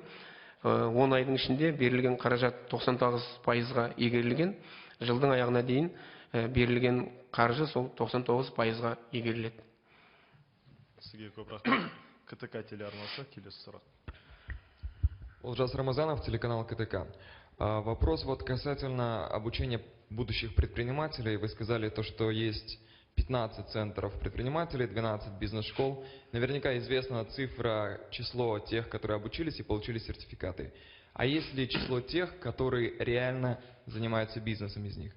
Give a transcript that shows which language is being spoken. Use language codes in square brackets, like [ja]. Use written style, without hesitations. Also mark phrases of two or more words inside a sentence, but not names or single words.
[kk] 10 айдың ішінде берілген қаражат 99%-ға игерілген. Жылдың аяғына дейін берілген қаржы сол 99%-ға игеріледі. Сізге көп рахмет. КТК телеарнасы, келесі сұрақ. [ru] Олжас Рамазанов, телеканал КТК. Вопрос касательно обучения будущих предпринимателей. Вы сказали то, что есть 15 центров предпринимателей, 12 бизнес-школ. Наверняка известна цифра, число тех, которые обучились и получили сертификаты. А есть ли число тех, которые реально занимаются бизнесом из них?